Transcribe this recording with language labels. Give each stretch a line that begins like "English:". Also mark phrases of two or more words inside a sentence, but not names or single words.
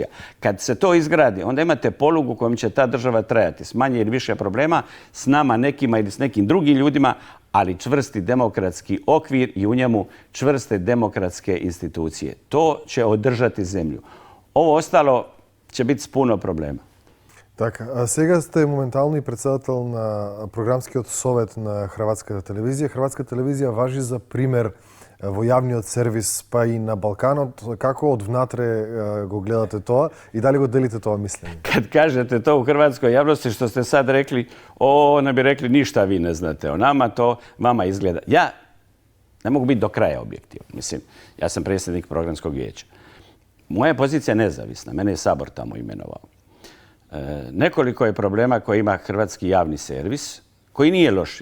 Croatian: Kad se to izgradi, onda imate polugu kojom će ta država trajati s manje ili više problema, s nama nekima ili s nekim drugim ljudima, ali čvrsti demokratski okvir i u njemu čvrste demokratske institucije. To će održati zemlju. Ovo ostalo će biti s puno problema.
Macedonian: Така, а сега сте моментално и председател на програмскиот совет на Хрватската телевизија. Хрватската телевизија важи за пример во јавниот сервис, па и на Балканот. Како од внатре го гледате тоа и дали го делите тоа мислење?
Croatian: Kad kažete to u hrvatskoj javnosti što ste sad rekli, ne bi rekli ništa vi ne znate o nama, to vama izgleda. Ja ne mogu biti do kraja objektivan. Mislim, ja sam predsjednik programskog vijeća. Moja pozicija je nezavisna, mene je Sabor tamo imenovao. Nekoliko je problema koje ima hrvatski javni servis, koji nije loš.